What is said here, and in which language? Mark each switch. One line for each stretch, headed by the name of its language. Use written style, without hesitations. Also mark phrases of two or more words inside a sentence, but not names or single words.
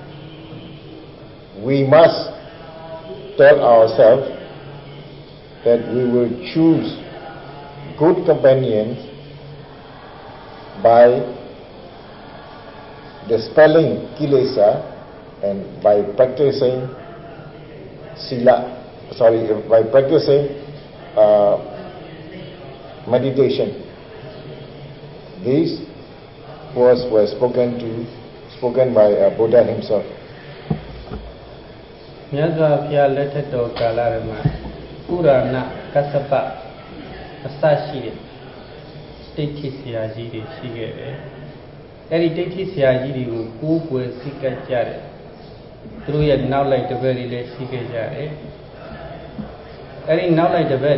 English: we must tell ourselves that we will choose good companions by dispelling kilesa and by practicing by practicing meditation. These words were spoken by Buddha himself.
Burmese: မြတ်စွာဘုရားလက်ထက်တော်ကာလမှာကုရဏကစ္စပအစရှိတဲ့တိဋ္ဌိဆရာကြီးတွေရှိခဲ့တယ်။အဲဒီတိဋ္ဌိဆရာကြီးတွေကိုကိုးကွယ်စိတ်ကပ်ကြတယ်။သူတို့ရဲ့နောက်လိုက်တပည့်တွေလည်းရှိခဲ့ကြတယ်။အဲဒီနောက်လိုက်တပည့်